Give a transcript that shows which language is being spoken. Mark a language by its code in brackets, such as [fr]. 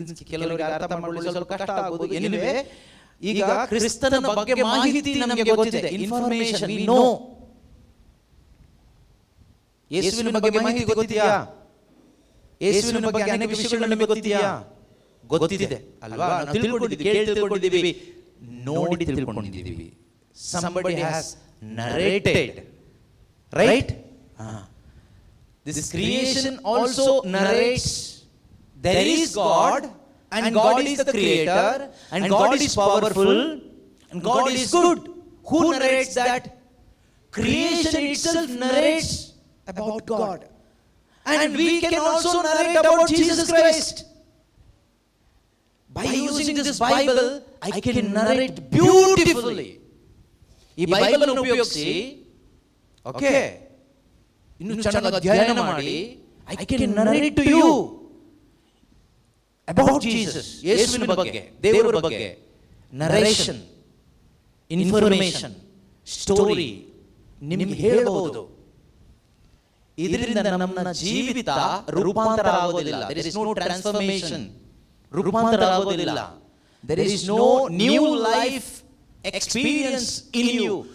[kn] ಕೆಲವರಿಗೆ ಅರ್ಥ ಮಾಡಲು ಸ್ವಲ್ಪ ಕಷ್ಟ ಆಗುವುದು. ಎನಿವೆ, ಈಗ ಕ್ರಿಸ್ತನ ಬಗ್ಗೆ ಮಾಹಿತಿ ನಮಗೆ ಗೊತ್ತಿದೆ, ಇನ್ಫಾರ್ಮೇಶನ್, [en] We know. [kn] ಯೇಸುವಿನ ಬಗ್ಗೆ ಮಾಹಿತಿ ಗೊತ್ತಿದೆಯಾ? ಯೇಸುವಿನ ಬಗ್ಗೆ ಅನೇಕ ವಿಷಯಗಳು ನಮಗೆ ಗೊತ್ತಿದೆಯಾ? ಗೊತ್ತಿದೆ ಅಲ್ವಾ? ನಾವು ತಿಳ್ಕೊಂಡಿದ್ದೀವಿ, ಕೇಳಿ ತಿಳ್ಕೊಂಡಿದ್ದೀವಿ, ನೋಡಿ ತಿಳ್ಕೊಂಡಿದ್ದೀವಿ. [en] Somebody has narrated, right? This creation also narrates there is God, and God is the creator, and God is powerful, and God is good. Who narrates that? Creation itself narrates about God, and we can also narrate about Jesus Christ. By using this Bible, I can narrate beautifully. [kn] ಈ Bible ಅನ್ನು ಉಪಯೋಗಿಸಿ, okay, ಇನ್ನು ಚೆನ್ನಾಗಿ ಅಧ್ಯಯನ ಮಾಡಿ, [en] I can narrate to you about Jesus, [kn] ಯೇಸುವಿನ ಬಗ್ಗೆ, ದೇವರ ಬಗ್ಗೆ, ನರೇಷನ್, ಇನ್ಫಾರ್ಮೇಷನ್, ಸ್ಟೋರಿ ನಿಮಗೆ ಹೇಳಬಹುದು. ಇದರಿಂದ ನಮ್ಮ ಜೀವಿತ ರೂಪಾಂತರ ಆಗೋದಿಲ್ಲ. [en] there is no transformation. [kn] ರೂಪಾಂತರ ಆಗೋದಿಲ್ಲ. [en] there is no new life experience in you.